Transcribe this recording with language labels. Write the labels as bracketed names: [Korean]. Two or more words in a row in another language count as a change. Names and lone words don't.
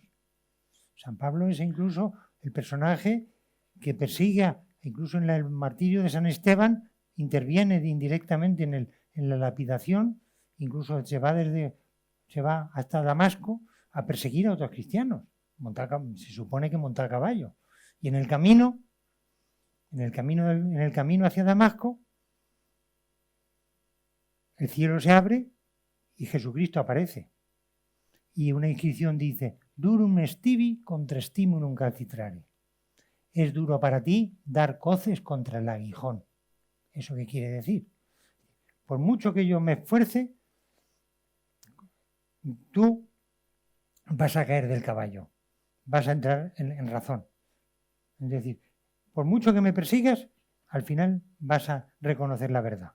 [Spanish] San Pablo es incluso el personaje que persigue, incluso en el martirio de San Esteban, interviene indirectamente en la lapidación, incluso se va hasta Damasco a perseguir a otros cristianos. Se supone que monta a caballo. Y en el camino hacia Damasco, el cielo se abre y Jesucristo aparece. Y una inscripción dice: [Latin] Durum est tibi contra stimulum calcitrare. [Spanish] Es duro para ti dar coces contra el aguijón. ¿Eso qué quiere decir? Por mucho que yo me esfuerce, tú vas a caer del caballo. Vas a entrar en razón. Es decir, por mucho que me persigas, al final vas a reconocer la verdad.